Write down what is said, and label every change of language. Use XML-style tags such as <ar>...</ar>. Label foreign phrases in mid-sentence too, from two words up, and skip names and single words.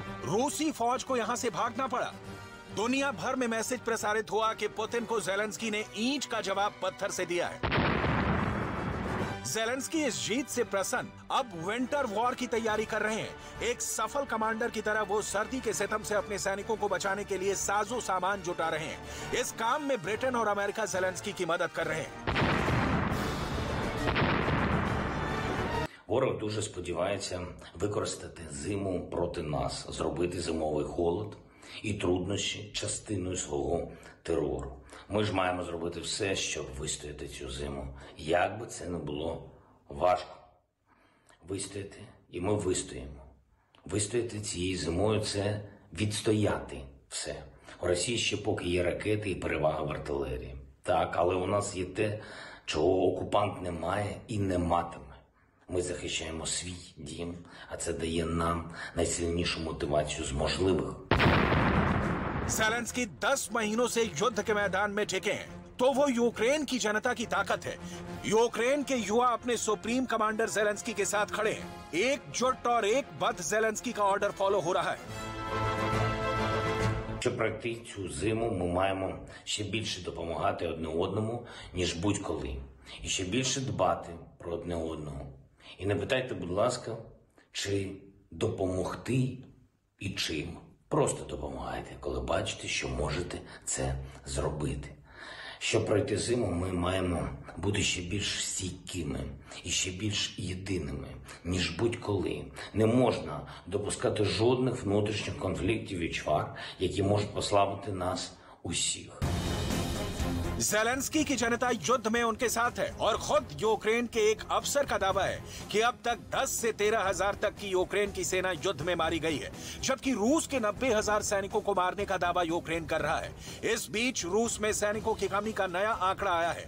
<hi>रूसी फौज को यहां से भागना पड़ा। दुनिया भर में मैसेज प्रसारित हुआ कि पुतिन को ज़ेलेंस्की ने ईंट का जवाब पत्थर से दिया है। ज़ेलेंस्की इस जीत से प्रसन्न अब</hi> <en>winter war</en> <hi>की तैयारी कर रहे हैं। एक सफल कमांडर की तरह वो सर्दी के सितम से अपने सैनिकों को बचाने के लिए साजो सामान जुटा रहे हैं। इस काम में ब्रिटेन और अमेरिका ज़ेलेंस्की की मदद कर रहे हैं।</hi> <uk>Ворог дуже сподівається використати зиму проти нас, зробити зимовий холод і труднощі частиною свого терору. Ми ж маємо зробити все, щоб вистояти цю зиму. Як би це не було важко. Вистояти, і ми вистоїмо. Вистояти цією зимою – це відстояти все. У Росії ще поки є ракети і перевага в артилерії. Так, але у нас є те, чого окупант не має і не матиме. Ми захищаємо свій дім, а це дає нам найсильнішу мотивацію з можливих.</uk> <hi>ज़ेलेंस्की 10 महीनों से युद्ध के मैदान में टिके हैं, तो वो यूक्रेन की जनता की ताकत है। यूक्रेन के युवा अपने</hi> <en>supreme commander</en> <hi>ज़ेलेंस्की के साथ खड़े हैं। एकजुट और एकबद्ध ज़ेलेंस्की का</hi> <en>order follow</en> <hi>हो रहा है।</hi> <uk>Щоб пройти цю зиму, ми маємо ще більше допомагати одне одному, ніж будь-коли. І ще більше дбати про одне одного. І не питайте, будь ласка, чи допомогти і чим. Просто допомагайте, коли бачите, що можете це зробити. Щоб пройти зиму, ми маємо бути ще більш стійкими і ще більш єдиними, ніж будь-коли. Не можна допускати жодних внутрішніх конфліктів і чвар, які можуть послабити нас усіх.</uk> <hi>ज़ेलेंस्की की जनता युद्ध में उनके साथ है और खुद यूक्रेन के एक अफसर का दावा है कि अब तक 10 से 13 हजार तक की यूक्रेन की सेना युद्ध में मारी गई है, जबकि रूस के 90,000 सैनिकों को मारने का दावा यूक्रेन कर रहा है। इस बीच रूस में सैनिकों की कमी का नया आंकड़ा आया है।</hi>